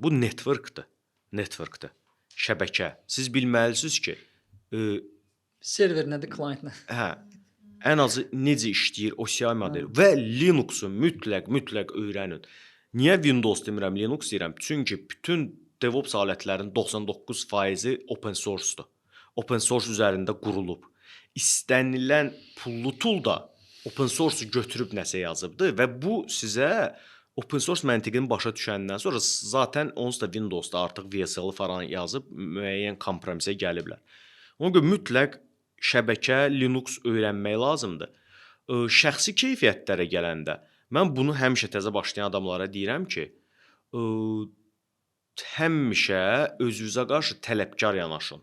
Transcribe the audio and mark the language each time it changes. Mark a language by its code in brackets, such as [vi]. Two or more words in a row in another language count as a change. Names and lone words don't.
[az] Bu networkdır. Networkdır. Şəbəkə. Siz bilməlisiniz ki, server nədir, client nə? Hə. Ən azı necə işləyir OCI modeli və Linux-u mütləq öyrənin. Niyə Windows demirəm, Linux deyirəm? Çünki bütün DevOps alətlərinin 99%-i [en] open source-dur. Open source [az] üzərində qurulub. İstənilən pullu tool da [en] open source-u [az] götürüb nəsə yazıbdı və bu sizə [en] open source [az] məntiqini başa düşəndən sonra zaten onsuz da Windows-da artıq VSL-i falan yazıb müəyyən kompromisə gəliblər. Ona görə mütləq şəbəkə, Linux öyrənmək lazımdır. Şəxsi keyfiyyətlərə gələndə mən bunu həmişə təzə başlayan adamlara deyirəm ki, həmişə özünüzə qarşı tələbkar yanaşın.